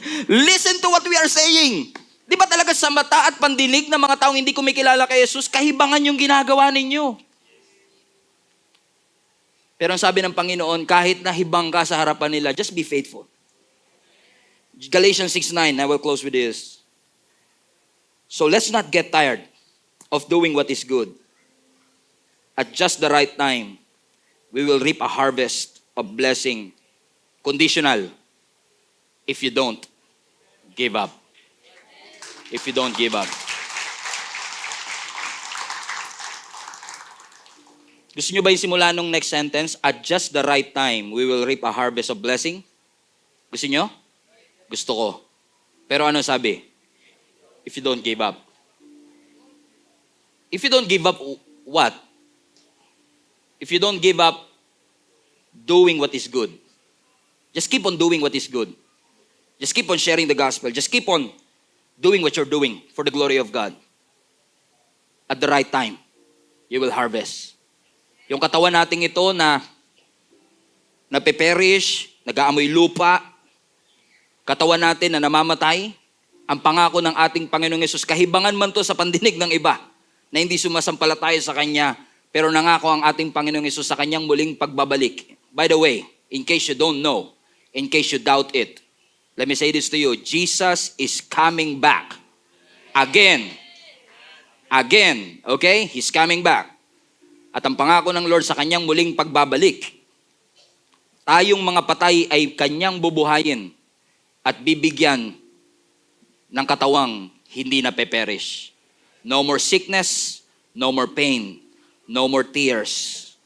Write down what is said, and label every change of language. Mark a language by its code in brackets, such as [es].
[en] Listen to what we are saying. [tl] Di ba talaga sa mata at pandinig ng mga taong hindi kumikilala kay Jesus, kahibangan yung ginagawa ninyo. Pero ang sabi ng Panginoon, kahit nahibang ka sa harapan nila, [en] just be faithful. Galatians 6:9, I will close with this. So let's not get tired of doing what is good. At just the right time, we will reap a harvest of blessing. Conditional. If you don't give up. If you don't give up. [tl] Gusto nyo ba yung simula nung next sentence? [en] At just the right time, we will reap a harvest of blessing? [tl] Gusto nyo? Gusto ko. Pero ano sabi? [en] If you don't give up. If you don't give up, what? If you don't give up doing what is good. Just keep on doing what is good. Just keep on sharing the gospel. Just keep on doing what you're doing for the glory of God. At the right time, you will harvest. [tl] Yung katawan nating ito na napeperish, nag-aamoy lupa, katawan natin na namamatay, ang pangako ng ating Panginoong Yesus, kahibangan man to sa pandinig ng iba, na hindi sumasampalataya sa Kanya, pero nangako ang ating Panginoong Yesus sa Kanyang muling pagbabalik. [en] By the way, in case you don't know, in case you doubt it, let me say this to you, Jesus is coming back. Again. Again. Okay? He's coming back. [tl] At ang pangako ng Lord sa Kanyang muling pagbabalik, tayong mga patay ay Kanyang bubuhayin at bibigyan ng katawang hindi na peperish. [en] No more sickness, no more pain, no more tears.